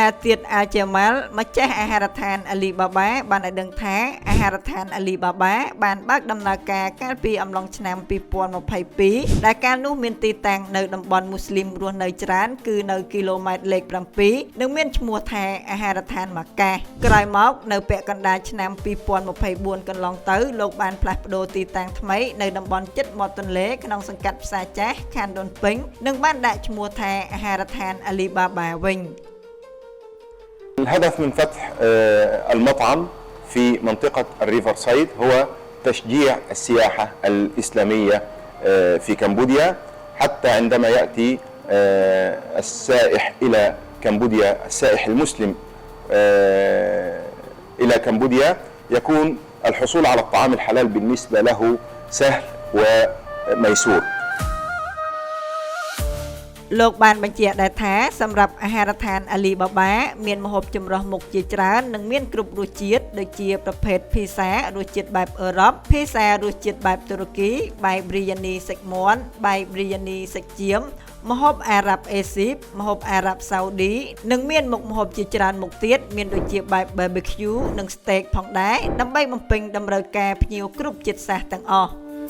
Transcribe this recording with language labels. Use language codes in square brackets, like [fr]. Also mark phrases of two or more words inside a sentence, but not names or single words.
[km] ទៀតអាជាម៉ាល់ម្ចាស់អាហារដ្ឋានអាលីបាបាបានឲ្យដឹងថាអាហារដ្ឋានអាលីបាបាបានបើកដំណើរការកាលពីអំឡុងឆ្នាំ2022ដែលកាលនោះមានទីតាំងនៅតំបន់មូស្លីមរស់នៅច្រើនគឺនៅគីឡូម៉ែត្រលេខ7និងមានឈ្មោះថាអាហារដ្ឋានម៉ាកាសក្រោយមកនៅពាក់កណ្ដាលឆ្នាំ2024កន្លងទៅលោកបានផ្លាស់ប្ដូរទីតាំងថ្មីនៅតំបន់ជិតមាត់ទន្លេក្នុងសង្កាត់ផ្សារចាស់ខណ្ឌដូនពេញនិងបានដាក់ឈ្មោះថាអាហារដ្ឋានអាលីបាបាវិញ [ar] الهدف من فتح المطعم في منطقة الريفر سايد هو تشجيع السياحة الإسلامية في كمبوديا حتى عندما يأتي السائح إلى كمبوديا السائح المسلم إلى كمبوديا يكون الحصول على الطعام الحلال بالنسبة له سهل وميسور [km] លោកបានបញ្ជាក់ដែរថាសម្រាប់អាហារដ្ឋានអាលីបាបាមានម្ហូបចម្រុះមុខជាច្រើននិងមានគ្រប់រសជាតិដូចជាប្រភេទភីសារសជាតិបែបអឺរ៉ុបភីសារសជាតិបែបទូរគីបាយប៊្រីយ៉ានីសាច់មាន់បាយប៊្រីយ៉ានីសាច់ចៀមម្ហូបអារ៉ាប់អេស៊ីបម្ហូបអារ៉ាប់សាអូឌីនិងមានមុខម្ហូបជាច្រើនមុខទៀតមានដូចជាបែប barbecue និង steak ផងដែរដើម្បីបំពេញតម្រូវការភ្ញៀវគ្រប់ជាតិសាសន៍ទាំងអស់